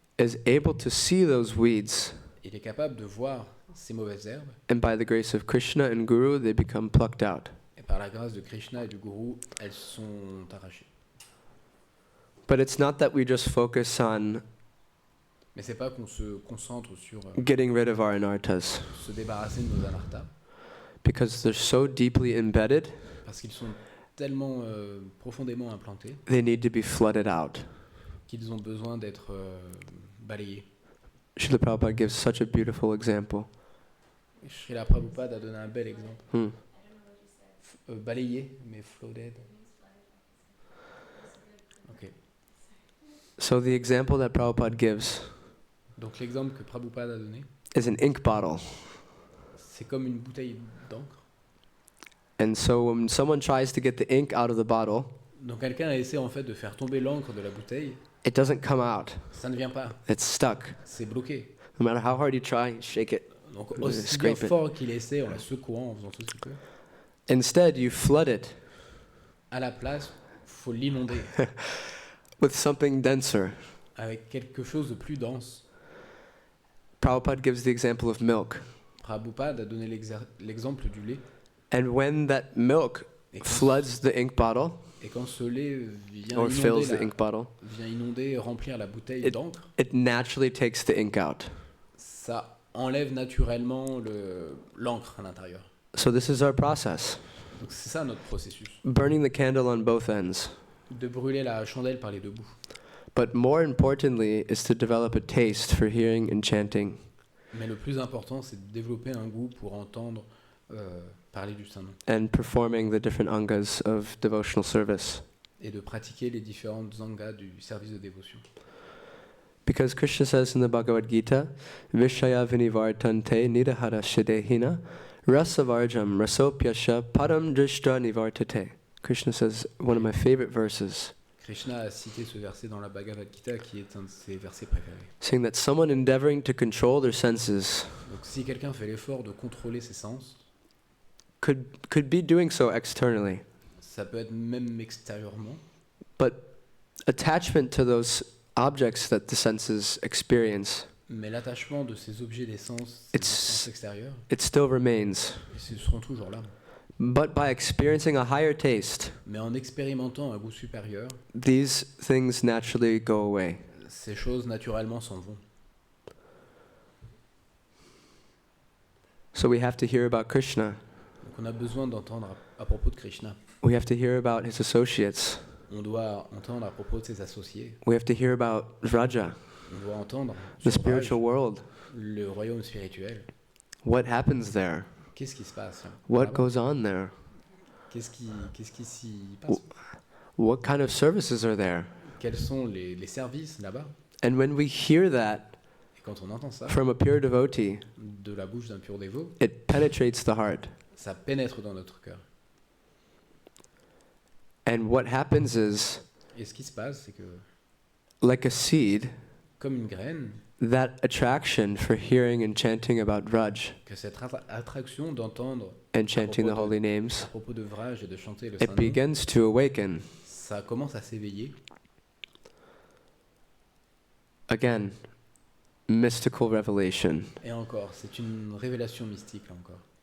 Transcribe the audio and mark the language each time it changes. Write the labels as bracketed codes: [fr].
[en] is able to see those weeds. [fr] il est capable de voir ces mauvaises herbes, [en] And by the grace of Krishna and Guru, they become plucked out. [fr] et par la grâce de Krishna et du gourou, elles sont arrachées. [en] But it's not that we just focus on [fr] Mais c'est pas qu'on se concentre sur [en] getting rid of our anarthas, [fr] se débarrasser de nos anarthas, [en] because they're so deeply embedded, [fr] parce qu'ils sont tellement profondément implantés [en] they need to be flooded out. [fr] qu'ils ont besoin d'être balayés. [en] Srila Prabhupada gives such a beautiful example. [fr] Srila Prabhupada a donné un bel exemple. Balayé, mais flooded. [en] Ok. So the example that Prabhupada gives [fr] Donc l'exemple que Prabhupada a donné, [en] is an ink bottle. [fr] c'est comme une bouteille d'encre. [en] And so when someone tries to get the ink out of the bottle, [fr] Donc quelqu'un a essayé en fait de faire tomber l'encre de la bouteille, [en] it doesn't come out. [fr] ça ne vient pas, [en] It's stuck. [fr] c'est bloqué. [en] No matter how hard you try, shake it. [fr] Donc aussi bien [en] Scrape it. [fr] fort qu'il essaie en la secouant, en faisant tout ce qu'il peut, [en] Instead, you flood it [fr] à la place, faut l'inonder [en] with something denser. [fr] avec quelque chose de plus dense. [en] Prabhupada gives the example of milk. [fr] Prabhupada a donné l'exemple du lait. [en] And when that milk [fr] Et quand, [en] floods the ink bottle, [fr] et quand ce lait vient [en] or fills [fr] inonder, [en] the ink bottle, [fr] vient inonder et remplir la bouteille d'encre, [en] it naturally takes the ink out. [fr] ça enlève naturellement l'encre à l'intérieur. [en] So this is our process. [fr] Donc c'est ça notre processus, [en] Burning the candle on both ends. [fr] de brûler la chandelle par les deux bouts. [en] But more importantly is to develop a taste for hearing and chanting. [fr] Mais le plus important, c'est de développer un goût pour entendre parler du Saint-Nom [en] And performing the different angas of devotional service. [fr] et de pratiquer les différentes zangas du service de dévotion. [en] Because Krishna says in the Bhagavad Gita, [sa] Vishaya vinivartante nidahara shidehina rasavarjam rasopyasha padam drishta nivartate. [en] Krishna says, one of my favorite verses, [fr] Krishna a cité ce verset dans la Bhagavad Gita qui est un de ses versets préférés. [en] saying that someone endeavoring to control their senses [fr] Donc si quelqu'un fait l'effort de contrôler ses sens, [en] could be doing so externally. [fr] ça peut être même extérieurement, [en] But attachment to those objects that the senses experience, [fr] mais l'attachement de ces objets des sens, [en] It's- [fr] sens extérieurs, [en] it still remains. [fr] ils seront toujours là. [en] But by experiencing a higher taste, [fr] Mais en expérimentant un goût supérieur, [en] these things naturally go away. [fr] ces choses naturellement s'en vont. [en] So we have to hear about Krishna. [fr] Donc on a besoin d'entendre à propos de Krishna. [en] We have to hear about his associates. [fr] On doit entendre à propos de ses associés. [en] We have to hear about Vraja, [fr] On doit entendre [en] the [fr] sur [en] spiritual world. [fr] le royaume spirituel. [en] What happens there? [fr] Qu'est-ce qui se passe [en] What [fr] là-bas? [en] goes on there? [fr] Qu'est-ce qui s'y passe? [en] What kind of services are there? [fr] Quels sont les services là-bas? [en] And when we hear that [fr] Et quand on entend ça [en] from a pure devotee, [fr] de la bouche d'un pur dévot, [en] it penetrates the heart. [fr] ça pénètre dans notre cœur. [en] And what happens is, [fr] Et ce qui se passe, c'est que, [en] like a seed, [fr] comme une graine, [en] that attraction for hearing and chanting about Vraj [fr] que cette attraction d'entendre [en] and chanting the [fr] propos [en] holy [fr] à [en] names, [fr] propos de Vraj et de chanter le [en] it [fr] Saint-Nom, [en] begins to awaken. [fr] ça commence à s'éveiller. [en] Again, mystical revelation. [fr] Et encore, c'est une révélation mystique, là encore.